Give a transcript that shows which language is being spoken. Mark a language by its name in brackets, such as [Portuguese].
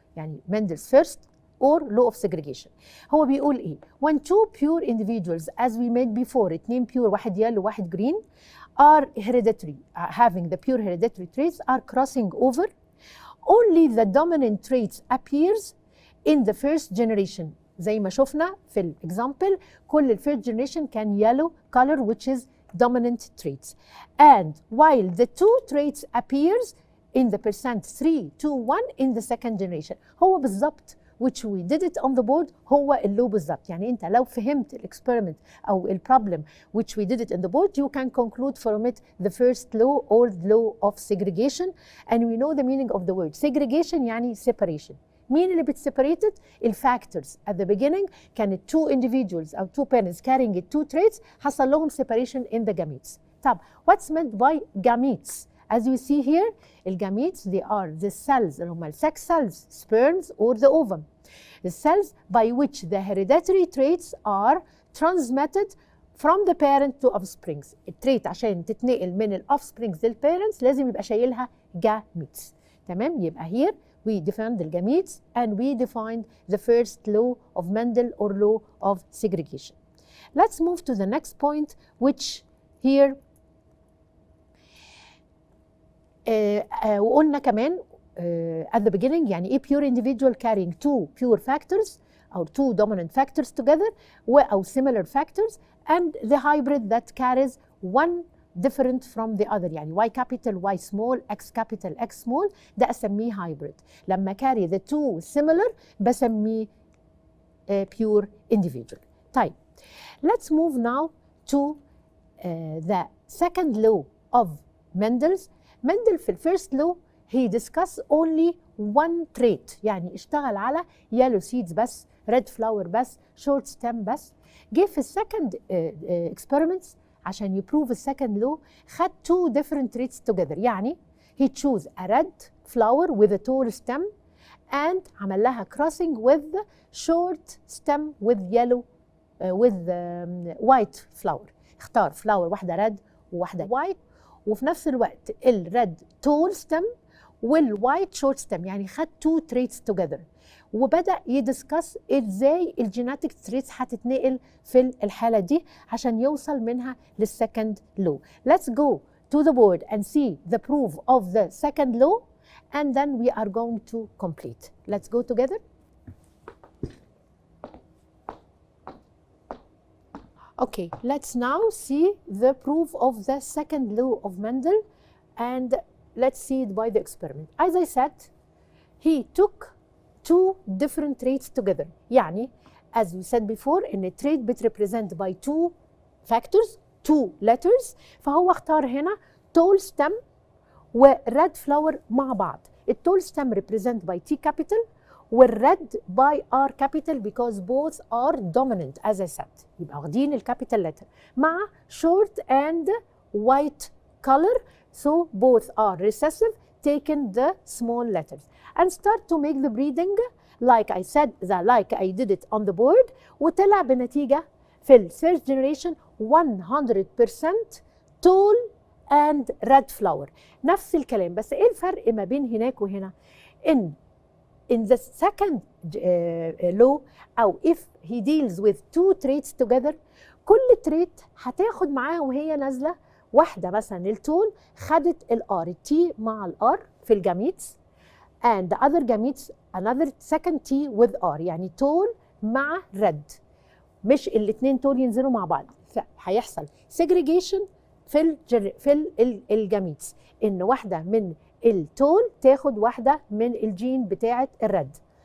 [English] يعني Mendel's first or law of segregation. [Arabic] هو بيقول إيه؟ [English] When 2 pure individuals as we made before 2 pure واحد yellow واحد green are hereditary, having the pure hereditary traits are crossing over, only the dominant traits appears in the first generation. [Arabic] زي ما شفنا [English] في الإكزامبل كل الفيرست generation كان yellow color which is dominant traits. And while the 2 traits appears in the percent 3 to 1 in the second generation. [Arabic] هو بالضبط [English] which we did it on the board هو اللو بالضبط. [Arabic] يعني انت لو فهمت [English] الاكسبيرمنت او البروبلم which we did it on the board you can conclude from it the first law or law of segregation. And we know the meaning of the word segregation [Arabic] يعني separation. مين اللي بتسيبريتد؟ الفاكتورز. [English] at the beginning [Arabic] كانت 2 individuals [English] أو 2 parents carrying 2 traits [Arabic] حصل لهم [English] separation in the gametes. طب what's meant by gametes? As you see here الgametes they are the cells [Arabic] اللي هم [English] sex cells, sperms or the ovum. The cells by which the hereditary traits are transmitted from the parent to offsprings. [Arabic] التريت عشان تتنقل من الoffsprings للparents لازم يبقى شايلها gametes. [English] تمام؟ يبقى here we defined the gametes and we defined the first law of Mendel or law of segregation. Let's move to the next point which here [Arabic] وقلنا كمان [English] at the beginning [Arabic] يعني ايه [English] pure individual carrying 2 pure factors or 2 dominant factors together أو similar factors and the hybrid that carries one different from the other. يعني y capital y small x capital x small ده أسميه hybrid. لما carry the 2 similar [Arabic] بسميه [English] pure individual. طيب let's move now to the second law of Mendel's. Mendel [Arabic] في الفيرست [English] law he discussed only one trait. [Arabic] يعني اشتغل على [English] yellow seeds بس, red flower بس, short stem بس. [Arabic] جه في السكند [English] experiments عشان يبروف السكند law [Arabic] خد [English] 2 different traits together. يعني he chose a red flower with a tall stem and [Arabic] عمل لها [English] crossing with short stem with yellow with white flower. اختار flower واحده red وواحده white, [Arabic] وفي نفس الوقت [English] الريد tall stem والوايت short stem, يعني خد تو تريتس توجذر، [Arabic] وبدا يدسكس ازاي [English] الجيناتيك تريتس هتتنقل [Arabic] في الحاله دي عشان يوصل منها للسكند لو. [English] Let's go to the board and see the proof of the second law and then we are going to complete. Let's go together. Okay, let's now see the proof of the second law of Mendel and let's see it by the experiment. As I said, he took two different traits together. يعني as we said before [Arabic] إن [English] trait بتrepresent by two factors, two letters. [Arabic] فهو اختار هنا [English] tall stem [Arabic] و [English] red flower [Arabic] مع بعض. [English] التول stem represent by T capital والred by R capital because both are dominant as I said. [Arabic] يبقى واخدين [English] الكابيتال letter مع short and white color. So both are recessive, taking the small letters and start to make the breeding like I said, like I did it on the board. [Arabic] وطلع بنتيجة [English] في ال first generation 100% tall and red flower. [Arabic] نفس الكلام، بس ايه الفرق ما بين هناك وهنا؟ [English] in the second law [Arabic] أو [English] if he deals with two traits together، [Arabic] كل تريت هتاخد معاها وهي نازلة واحدة. مثلا التول خدت الار، التي مع الار في الجاميتس [English] and the other gametes another second T with R، [Arabic] يعني تول مع ريد، مش الاثنين تول ينزلوا مع بعض، هيحصل segregation في الجاميتس، ان واحدة من التول تاخد واحدة من الجين بتاعة الريد.